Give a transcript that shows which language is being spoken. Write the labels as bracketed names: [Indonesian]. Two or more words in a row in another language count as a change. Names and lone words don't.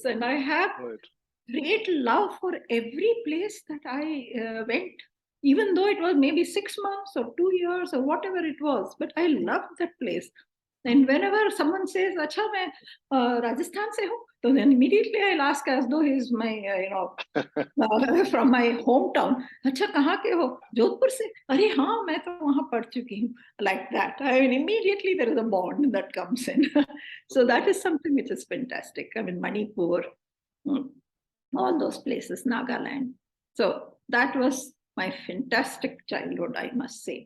[English] And I have great love for every place that I went, even though it was maybe 6 months or 2 years or whatever it was, but I loved that place. And whenever someone says, [Hindi] "अच्छा, मैं राजस्थान से हूँ," [English] so then immediately I'll ask as though he's my, from my hometown. [Hindi] "अच्छा, कहाँ के हो? जोधपुर से." "अरे हाँ, मैं तो वहाँ पढ़ चुकी हूँ." [English] Like that. I mean, immediately there is a bond that comes in. So that is something which is fantastic. I mean, Manipur, all those places, Nagaland. So that was my fantastic childhood, I must say.